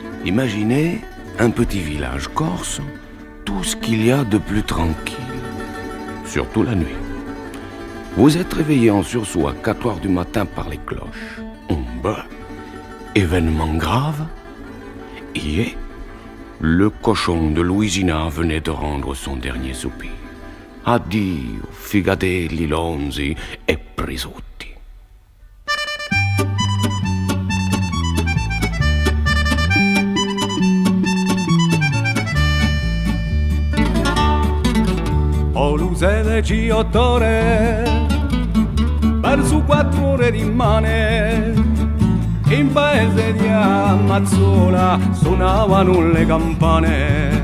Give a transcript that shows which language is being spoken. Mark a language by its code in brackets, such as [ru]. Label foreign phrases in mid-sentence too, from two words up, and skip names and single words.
[fr] Imaginez un petit village corse, tout ce qu'il y a de plus tranquille, surtout la nuit. Vous êtes réveillé en sursaut à 4 heures du matin par les cloches. Bah, événement grave. Hier, le cochon de Louisina venait de rendre son dernier soupir. [co] Addio, figadelli, lonzi e prisutti. O luce de Giotore, verso 4 ore rimane, in paese di Amazzola suonavano le campane.